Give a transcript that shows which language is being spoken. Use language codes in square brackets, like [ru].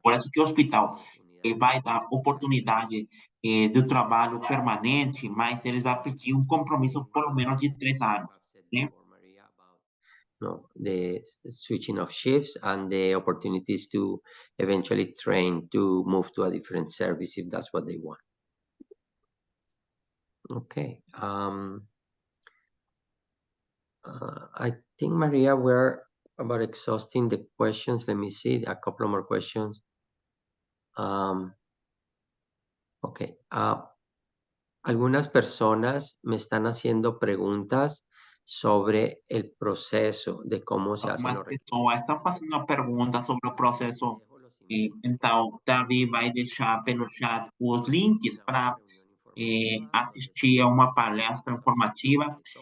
[pt] Por isso que o hospital vai dar oportunidade de trabalho permanente, mas eles vão pedir um compromisso pelo menos de 3 anos. Né? [en] No, the switching of shifts and the opportunities to eventually train to move to a different service if that's what they want. Okay. I think, Maria, we're about exhausting the questions. Let me see a couple more questions. Okay. [es] Algunas personas me están haciendo preguntas sobre el proceso de cómo se hacen [pt] Algumas [es] los [pt] pessoas estão fazendo uma pergunta sobre o processo. Então, Davi vai deixar pelo chat os links para assistir a uma palestra informativa.